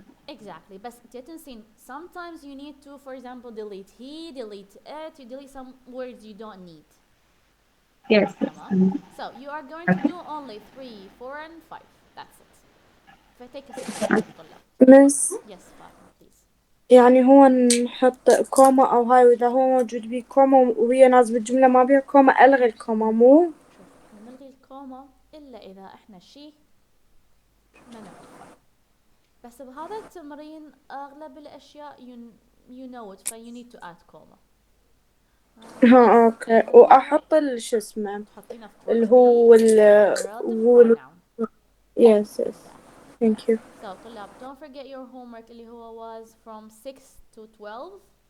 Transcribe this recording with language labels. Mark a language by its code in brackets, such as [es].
[en] Exactly. [ar] بس انت تنسين [en] sometimes you need to, for example, delete he, delete it, you delete some words you don't need. yes. [ar] تمام. [en] So you are going to do only 3, 4 and 5. That's it. فتake a second طلاب. [ar] مس [en] Yes, Fatima, please. [ar] يعني هو نحط كوما أو هاي، وإذا هو موجود بيه كوما وهي نازل الجملة ما بيها كوما ألغي الكوما مو؟ شوف احنا نلغي الكوما إلا إذا احنا شي ما نعرفه. بس بهذا التمرين أغلب الأشياء [en] you know it, so you need to add comma. [ar] ها أوكي. وأحط شو اسمه تحطينه في اللي هو [en] relative pronoun. yes thank you. So طلاب don't forget your homework [ar] اللي هو [en] was from 6 to 12.